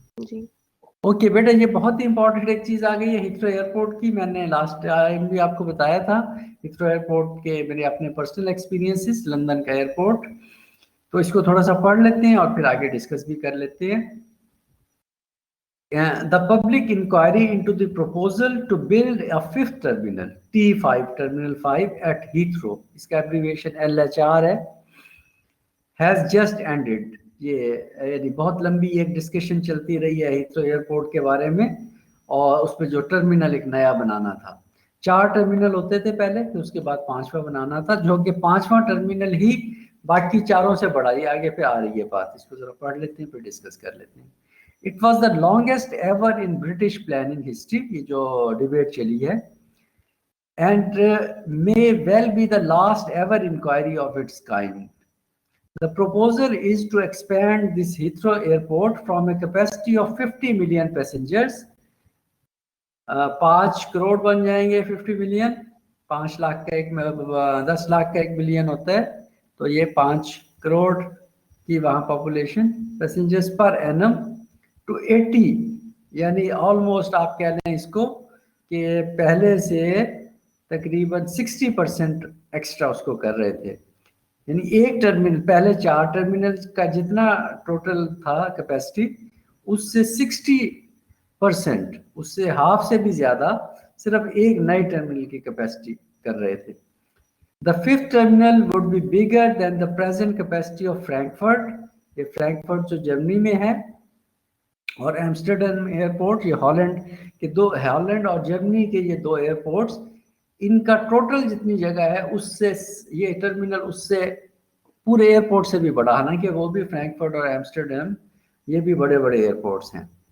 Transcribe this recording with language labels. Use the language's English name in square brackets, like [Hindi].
[Urdu] جی okay بیٹا, یہ بہت ہی important ایک چیز آ گئی ہے ہیتھرو ایئرپورٹ کی. میں نے لاسٹ ٹائم بھی آپ کو بتایا تھا ہیتھرو ایئرپورٹ کے میرے اپنے پرسنل ایکسپیرینسز لندن کا ایئرپورٹ. تو اس کو تھوڑا سا پڑھ لیتے ہیں اور پھر آگے ڈسکس بھی کر لیتے ہیں. [English] The public inquiry into the proposal to build a fifth terminal, T5, Terminal 5 at Heathrow, [Urdu] اس کا abbreviation LHR ہے, [English] has just ended. [Urdu] یہ یعنی بہت لمبی ایک ڈسکشن چلتی رہی ہے ہیتھرو ایئرپورٹ کے بارے میں, اور اس پہ جو ٹرمینل ایک نیا بنانا تھا. 4 ٹرمینل ہوتے تھے پہلے, پھر اس کے بعد 5واں بنانا تھا, جو کہ 5واں ٹرمینل ہی باقی چاروں سے بڑا. یہ آگے پہ آ رہی ہے بات, اس کو ذرا پڑھ لیتے ہیں پھر ڈسکس کر لیتے ہیں. [English] It was the longest ever in British planning history, [Urdu] یہ جو ڈیبیٹ چلی ہے, [English] and may well be the last ever inquiry of its kind. The proposal is to expand this Heathrow airport from a capacity of 50 million passengers. [Urdu] 5 crore بن جائیں گے 50 million, 5 lakh کا ایک 10 لاکھ کا 1 billion ہوتا ہے, تو یہ 5 کروڑ کی وہاں population passengers per annum to 80, یعنی آلموسٹ آپ کہہ لیں اس کو کہ پہلے سے تقریباً 60% ایکسٹرا اس کو کر رہے تھے. یعنی ایک ٹرمینل, پہلے 4 ٹرمینل کا جتنا ٹوٹل تھا کیپیسٹی, اس سے 60%, اس سے ہاف سے بھی زیادہ صرف ایک نئے ٹرمینل کی کیپیسٹی کر رہے تھے. [English] The fifth terminal would be bigger than the present capacity of Frankfurt. [Urdu] یہ فرینکفرٹ جو جرمنی میں ہے, اور ایمسٹرڈیم ایئرپورٹ, یہ ہالینڈ اور جرمنی کے یہ 2 ایئرپورٹس, ان کا ٹوٹل جتنی جگہ ہے اس سے یہ ٹرمینل اس سے پورے ایئرپورٹ سے بھی بڑا, حالانکہ وہ بھی فرینکفرٹ اور ایمسٹرڈیم یہ بھی بڑے بڑے ایئرپورٹس ہیں.